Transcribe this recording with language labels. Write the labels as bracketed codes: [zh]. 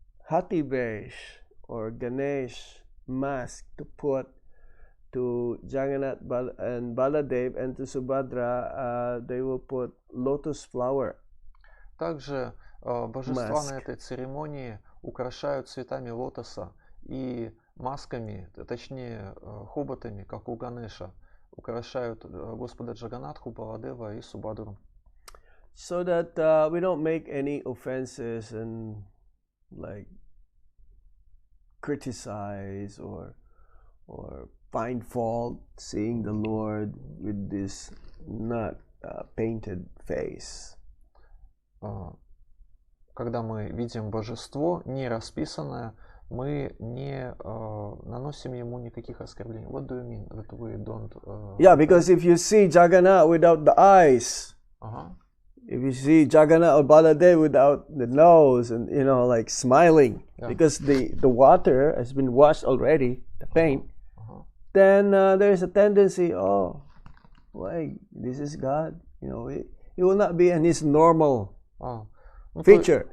[en] Hativesh or Ganesh mask to put to Jagannath and Baladev, and to Subhadra they will put lotus flower. [ru] Также божества на этой церемонии украшают цветами лотоса и масками, точнее хоботами, как у Ганеша, украшают Господа Джаганатху, Баладева и Субадру. [en] So that we don't make any offenses and like criticize or find fault seeing the Lord with this not painted face. [ru] Когда мы видим божество не расписанное, мы не наносим ему никаких оскорблений. [en] What do you mean that we don't? Yeah, because if you see Jagannath without the eyes, if you see Jagannath or Baladev without the nose, and like smiling, because the water has been washed already, the paint, then there's a tendency, oh, why, this is God, he will not be in his normal feature.